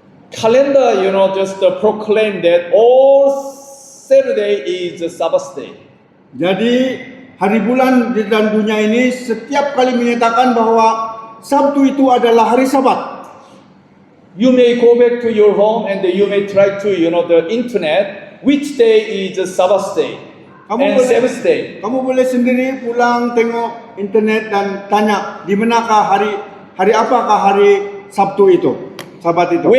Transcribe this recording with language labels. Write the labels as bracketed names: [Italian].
[English] Calendar, just proclaim that all Saturday is Sabbath day. [Malay] Jadi hari bulan di dalam dunia ini setiap kali menyatakan bahwa Sabtu itu adalah hari Sabat. [English] You may go back to your home and you may try to, the internet, which day is Sabbath day and Sabbath day. [Malay] Kamu boleh sendiri pulang tengok internet dan tanya di manakah hari apakah hari Sabtu itu, Sabat itu.